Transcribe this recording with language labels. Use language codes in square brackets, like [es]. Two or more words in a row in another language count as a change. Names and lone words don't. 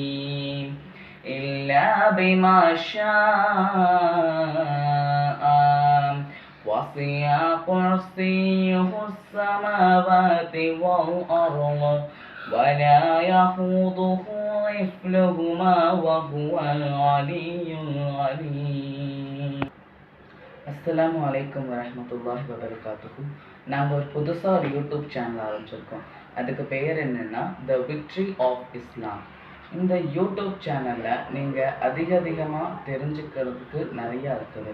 [ar] إلا بما شاء وسع كرسيه السماوات والأرض ولا يحوطه حفظهما وهو العلي العليم. السلام عليكم ورحمة الله وبركاته. [ta] நாங்கள் ஒரு புதுசாக ஒரு [en] YouTube channel [ta] ஆரம்பிச்சிருக்கோம். அதுக்கு பெயர் என்னென்னா த விக்ட்ரி ஆஃப் இஸ்லாம். இந்த [en] YouTube channelil [ta] நீங்கள் அதிகமாக தெரிஞ்சுக்கிறதுக்கு நிறையா இருக்குது.